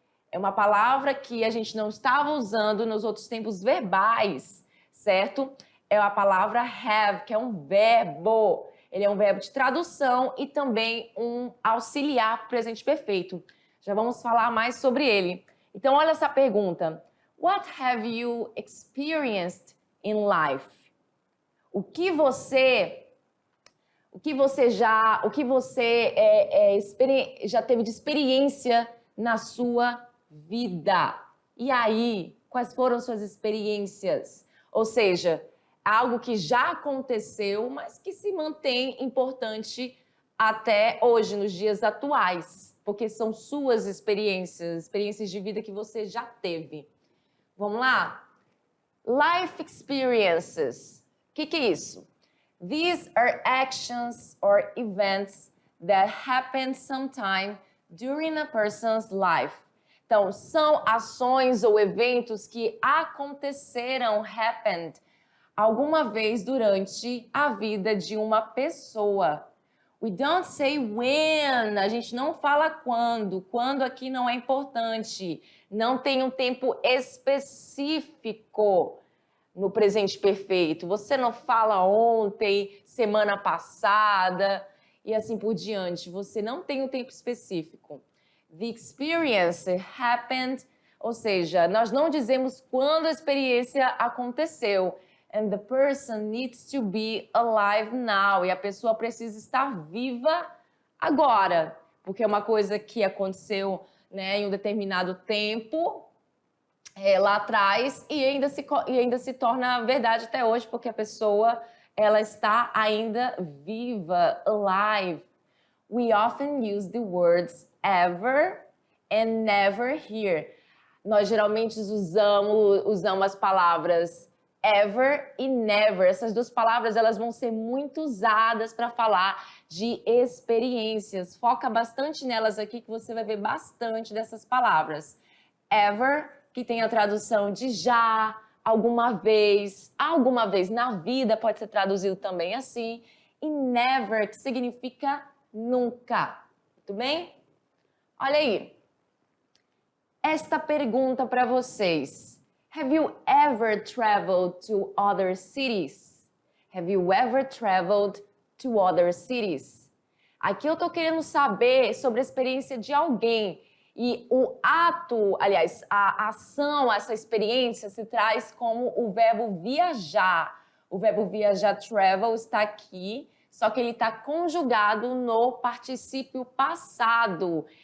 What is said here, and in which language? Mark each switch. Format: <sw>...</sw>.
<pt>É uma palavra que a gente não estava usando nos outros tempos verbais, certo? É a palavra have, que é um verbo. Ele é um verbo de tradução e também um auxiliar presente perfeito. Já vamos falar mais sobre ele. Então, olha essa pergunta.</pt> <en>What have you experienced in life?</en> <pt>O que você já teve de experiência na sua vida? E aí, quais foram suas experiências? Ou seja, algo que já aconteceu, mas que se mantém importante até hoje, nos dias atuais, porque são suas experiências de vida que você já teve. Vamos lá? Life experiences. O que é isso?</pt> <en>These are actions or events that happen sometime during a person's life.</en> <pt>Então, são ações ou eventos que aconteceram, happened, alguma vez durante a vida de uma pessoa.</pt> <en>We don't say when,</en> <pt>a gente não fala quando. Quando aqui não é importante. Não tem um tempo específico no presente perfeito. Você não fala ontem, semana passada e assim por diante. Você não tem um tempo específico.</pt> <en>The experience happened,</en> <pt>ou seja, nós não dizemos quando a experiência aconteceu.</pt> <en>And the person needs to be alive now.</en> <pt>E a pessoa precisa estar viva agora. Porque é uma coisa que aconteceu, né, em um determinado tempo, lá atrás, e ainda se torna verdade até hoje, porque a pessoa ela está ainda viva, alive.</pt> <en>We often use the words ever and never here.</en> <pt>Nós geralmente usamos as palavras ever e never. Essas duas palavras elas vão ser muito usadas para falar de experiências. Foca bastante nelas aqui que você vai ver bastante dessas palavras. Ever, que tem a tradução de já, alguma vez na vida pode ser traduzido também assim. E never, que significa nunca. Muito bem? Olha aí. Esta pergunta para vocês.</pt> <en>Have you ever traveled to other cities? Have you ever traveled to other cities?</en> <pt>Aqui eu estou querendo saber sobre a experiência de alguém. E o ato, aliás, a ação, essa experiência se traz como o verbo viajar. O verbo viajar, travel, está aqui, só que ele está conjugado no particípio passado.</pt>